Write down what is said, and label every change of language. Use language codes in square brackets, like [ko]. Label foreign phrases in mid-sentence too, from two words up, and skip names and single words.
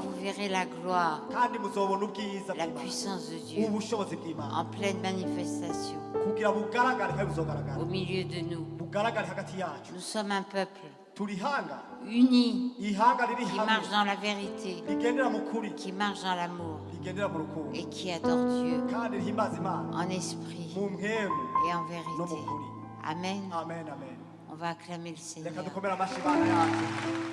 [fr] vous verrez la gloire, [rn] kandi muzobona ubwiza [fr] la [rn] bw'Imana, [fr] puissance de Dieu [rn] ubushobozi bw'Imana [fr] en pleine manifestation [rn] kugira bugaragare kandi buzogaragara [fr] au milieu de nous. [rn] bugaragare hagati yacu. [fr] Nous sommes un peuple [rn] Turi ihanga, [fr] uni [rn] ihanga riri [fr] qui [rn] hamwe [fr] marche dans la vérité, [rn] rigendera mu kuri, [fr] qui marche dans l'amour [rn] rigendera mu rukundo [fr] et qui adore Dieu [rn] kandi rihimbaza Imana [fr] en esprit [rn] mu mpemu [fr] et en [rn] no mu [fr] vérité. [rn] kuri. [fr] Amen. [rn] Amen, amen. [fr] On va acclamer le [rn] Reka [fr] Seigneur. [rn] dukomere amashyi Imana yacu.